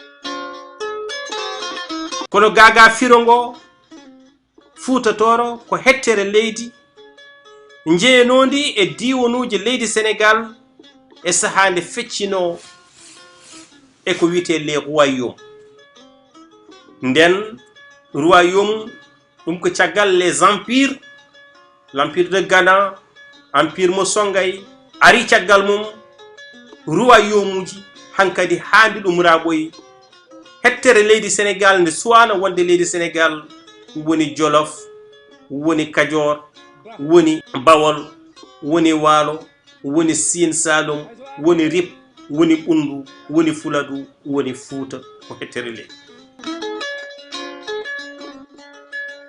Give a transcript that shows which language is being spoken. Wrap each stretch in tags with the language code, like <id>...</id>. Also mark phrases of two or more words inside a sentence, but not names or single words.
<ff>kono gaga firongo Fuuta Tooro ko hettere leydi jeenodi e diwonuji leydi Sénégal e sahande feccino e ko wiyete</ff> <fr>les royaumes nden royaume</fr> <ff>ɗum ko caggal</ff> <fr>les empires l'empire de Ghana empire mo Songay</fr> <ff>ari caggal mum royaume uji hankadi haandi ɗum raɓoyi hettere leydi Sénégal nde suwana wonde leydi Sénégal woni Jolof woni Kajoor woni Bawol woni Waalo woni Siin Saalum woni Rip woni Ɓundu woni Fuladu woni Fuuta ko hettere leydi</ff>